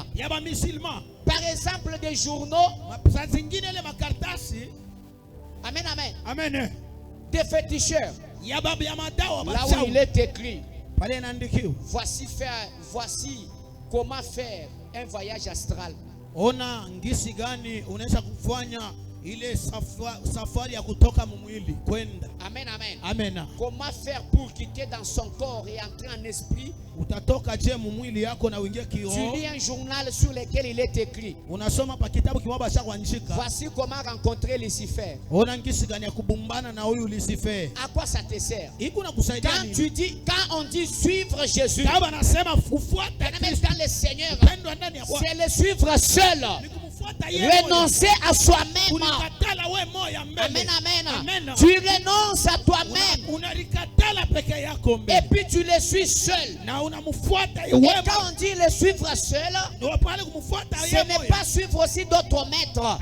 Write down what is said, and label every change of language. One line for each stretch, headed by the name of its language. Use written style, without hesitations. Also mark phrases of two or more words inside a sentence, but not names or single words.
French: Par exemple, des journaux. Amen, amen. Des féticheurs. Là où il est écrit, voici comment faire un voyage astral.
Swahili: Ile safari ya kutoka mwili kwenda.
French: Amen, amen. Amen. Comment faire pour quitter dans son corps et entrer en esprit?
Swahili: Utatoka je mwili yako na uingie kiroho.
French: Tu lis un journal sur lequel il est écrit.
Swahili: Unasoma pa kitabu kimaba cha kuandika.
French: Voici comment rencontrer Lucifer.
Swahili: Ona ngisi gani ya kubumbana na huyu Lucifer.
French: À quoi ça te sert?
Swahili: Iko na kusaidia nini?
French: Quand on dit suivre Jésus.
Swahili: Kama nasema kufuata
French: dans le Seigneur. C'est le suivre seul. Renoncer à soi-même. Amen, amen. Tu renonces à toi-même. Et puis tu le suis seul. Et quand on dit le suivre seul, ce n'est pas suivre aussi d'autres maîtres.